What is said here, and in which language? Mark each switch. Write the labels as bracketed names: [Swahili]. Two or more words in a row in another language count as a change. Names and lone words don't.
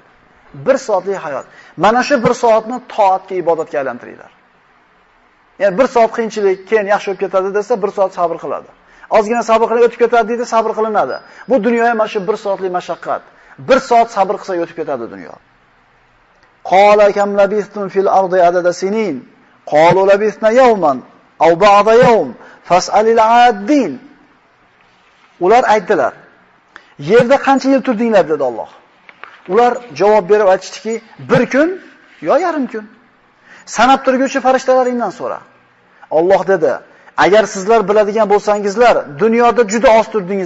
[Uzbek] 1 soatlik hayot. Mana shu 1 soatni toatga, ibodatga aylantiringlar. Ya'ni 1 soat qiyinchilik, keyin yaxshi bo'lib ketadi desa, 1 soat sabr qiladi. Ozgina sabr qilib o'tib ketadi deydi, sabr qilinadi. Bu dunyoga mana shu 1 soatlik mashaqqat. 1 soat sabr qilsa o'tib ketadi dunyo. [Arabic] قال كم لبثتم في الأرض عدد سنين. قالوا لبثنا يوما أو بعض يوم فاسأل العادين. [Uzbek] Ular aytdilar: "Yerda qancha yil turdinglar?" dedi Alloh. Ular javob berib aytishdiki, 1 kun yo yarim kun. Sanab turguvchi farishtalaridan so'ra. Alloh dedi: "Agar sizlar biladigan bo'lsangizlar, dunyoda juda oz turdingiz.